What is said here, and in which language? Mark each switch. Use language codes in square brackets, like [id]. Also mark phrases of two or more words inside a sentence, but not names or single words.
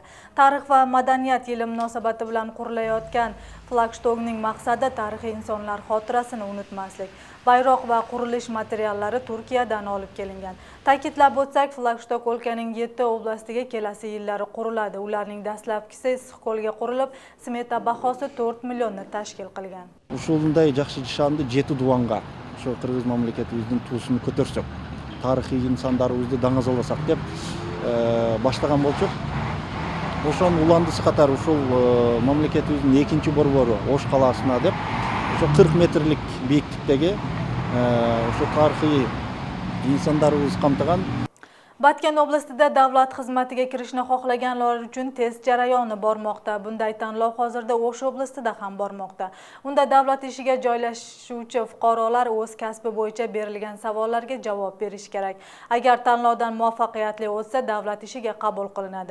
[uz] Tarix va madaniyat yili munosabati bilan qurilayotgan flagshtokning maqsadi tarixiy insonlar xotirasini unutmaslik. Bayroq va qurilish materiallari Turkiyadan olib kelingan. Ta'kidlab o'tsak, flagshtok o'lkaning 7 oblastiga kelasi yillari quriladi. Ularning dastlabkisi Issiqko'lga qurilib, smeta bahosi 4 millionni tashkil qilgan. [ky] Ушундай жакшы жашанды 7 дубанга ошо кыргыз мамлекетибиздин туусун көтөрсөк, тарыхый инсандарыбызды даңазаласак деп баштаган болчук. Ошонун уландысы катары ушул мамлекетибиздин экинчи борбору Ош калаасына деп ошо 40 метрлик бийиктиктеги ошо тарыхый инсандарыбыз камтыган. [uz] Batken oblastida davlat xizmatiga kirishni xohlaganlar uchun test jarayoni bormoqda. Bunday tanlov hozirda O'sh oblastida ham bormoqda. Unda davlat ishiga joylashuvchi fuqarolar o'z kasbi bo'yicha berilgan savollarga javob berish kerak. Agar tanlovdan muvaffaqiyatli o'tsa, davlat ishiga qabul qilinadi.